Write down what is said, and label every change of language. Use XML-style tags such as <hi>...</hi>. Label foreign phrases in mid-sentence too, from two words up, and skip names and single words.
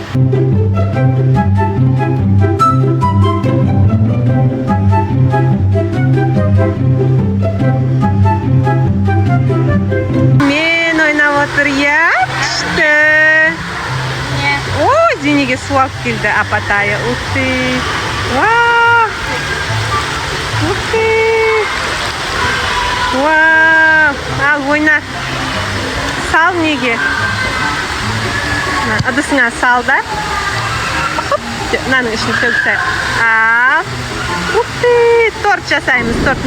<kk>Мен ойнап отыр, я күшті. О, Зинеге су алып келді апатайы.</kk> <ru>Ух ты! Вау! Ух ты!</ru> <kk>Вау! Ал, ойна. Сал неге? Ыдысыңа сал да. Мынаның ішін төгсі. Ал.</kk> <ru>Ух ты!</ru> <kk>Торт жасаймыз, торт.</kk>